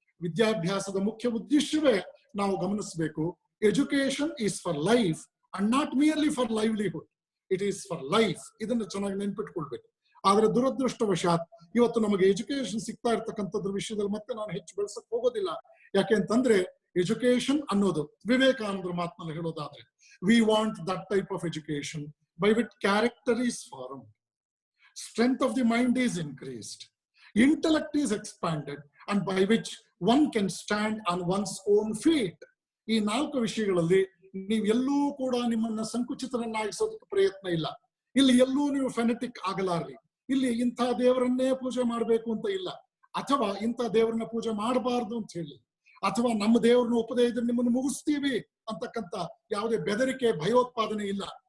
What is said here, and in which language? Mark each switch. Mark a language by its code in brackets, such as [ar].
[kn] ವಿದ್ಯಾಭ್ಯಾಸದ ಮುಖ್ಯ ಉದ್ದೇಶವೇ ನಾವು ಗಮನಿಸಬೇಕು, [en] Education is for life and not merely for livelihood, it is for life. [kn] ಇದನ್ನು ಚೆನ್ನಾಗಿ ನೆನ್ಪಿಟ್ಕೊಳ್ಬೇಕು. ಆದ್ರೆ ದುರದೃಷ್ಟವಶಾತ್ ಇವತ್ತು ನಮಗೆ ಎಜುಕೇಶನ್ ಸಿಗ್ತಾ ಇರ್ತಕ್ಕಂಥದ್ರ ವಿಷಯದಲ್ಲಿ ಮತ್ತೆ ನಾನು ಹೆಚ್ಚು ಬೆಳೆಸಕ್ ಹೋಗೋದಿಲ್ಲ. ಯಾಕೆಂತಂದ್ರೆ ಎಜುಕೇಶನ್ ಅನ್ನೋದು ವಿವೇಕಾನಂದರ ಮಾತಿನಲ್ಲಿ ಹೇಳೋದಾದ್ರೆ, [en] We want that type of education by which character is formed, strength of the mind is increased, intellect is expanded, and by which one can stand on one's own feet. [kn] ಈ 4 ವಿಷಯಗಳಲ್ಲಿ ನೀವು ಎಲ್ಲೂ ಕೂಡ ನಿಮ್ಮನ್ನ ಸಂಕುಚಿತರನ್ನಾಗಿಸೋದಕ್ಕೆ ಪ್ರಯತ್ನ ಇಲ್ಲ. ಇಲ್ಲಿ ಎಲ್ಲೂ ನೀವು ಫೆನೆಟಿಕ್ ಆಗಲಾರ್ರಿ. ಇಲ್ಲಿ ಇಂಥ ದೇವರನ್ನೇ ಪೂಜೆ ಮಾಡಬೇಕು ಅಂತ ಇಲ್ಲ, ಅಥವಾ ಇಂಥ ದೇವರನ್ನ ಪೂಜೆ ಮಾಡಬಾರ್ದು ಅಂತ ಹೇಳಿ, ಅಥವಾ ನಮ್ಮ ದೇವರನ್ನ ಒಪ್ಪದೇ ಇದ್ರೆ ನಿಮ್ಮನ್ನು ಮುಗಿಸ್ತೀವಿ ಅಂತಕ್ಕಂಥ ಯಾವುದೇ ಬೆದರಿಕೆ ಭಯೋತ್ಪಾದನೆ ಇಲ್ಲ.